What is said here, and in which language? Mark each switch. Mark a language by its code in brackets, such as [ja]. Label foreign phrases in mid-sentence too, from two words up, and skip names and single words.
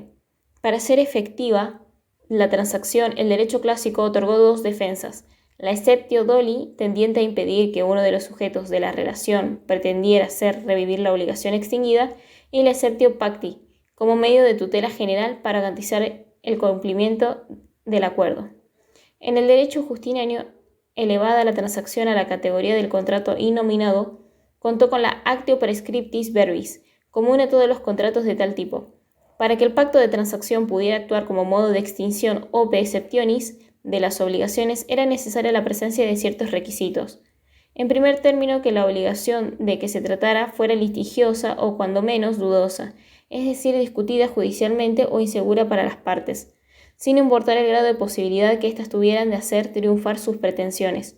[es] Para ser efectiva la transacción, el derecho clásico otorgó dos defensas: la [la] exceptio doli, [es] tendiente a impedir que uno de los sujetos de la relación pretendiera hacer revivir la obligación extinguida, y la [la] exceptio pacti, [es] como medio de tutela general para garantizar el cumplimiento del acuerdo. En el derecho justiniano, elevada la transacción a la categoría del contrato innominado, contó con la [la] actio prescriptis verbis, [es] común a todos los contratos de tal tipo. Para que el pacto de transacción pudiera actuar como modo de extinción o exceptionis de las obligaciones, era necesaria la presencia de ciertos requisitos. En primer término, que la obligación de que se tratara fuera litigiosa o cuando menos dudosa, es decir, discutida judicialmente o insegura para las partes, sin importar el grado de posibilidad que éstas tuvieran de hacer triunfar sus pretensiones.